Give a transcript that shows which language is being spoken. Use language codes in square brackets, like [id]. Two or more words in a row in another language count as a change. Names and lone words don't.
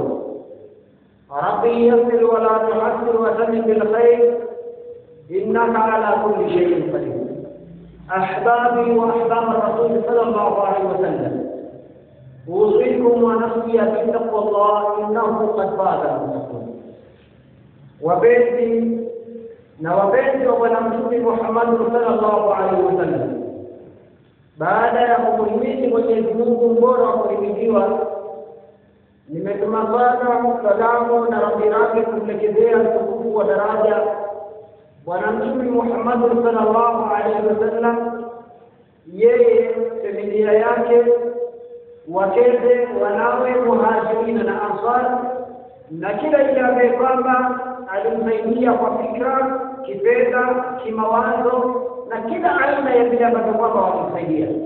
[ar] ربي يسر ولا تعسر وسلم بالخير انك على كل شيء قدير. احبابي واحباب الرسول صلى الله عليه وسلم، اوصيكم ونفسي بتقوى الله انه قد فاز المتقون. [sw] وبيتي na wapenzi wa Bwana Mtume Muhammad [ar] صلى الله عليه وسلم, [sw] baada ya kumhimidi Mwenyezi Mungu mbora wa kuhimidiwa, nimetuma sana salamu na rabbi kumlekezea mtukufu wa daraja Bwana Mtume Muhammad [ar] صلى الله عليه وسلم, [sw] yeye, familia yake, wakeze, wanawe, muhajirina na ansar, na kila yule ambaye kwamba alimsaidia kwa fikra, kifedha, kimawazo na kila aina ya vile ambavyo kwamba walimsaidia.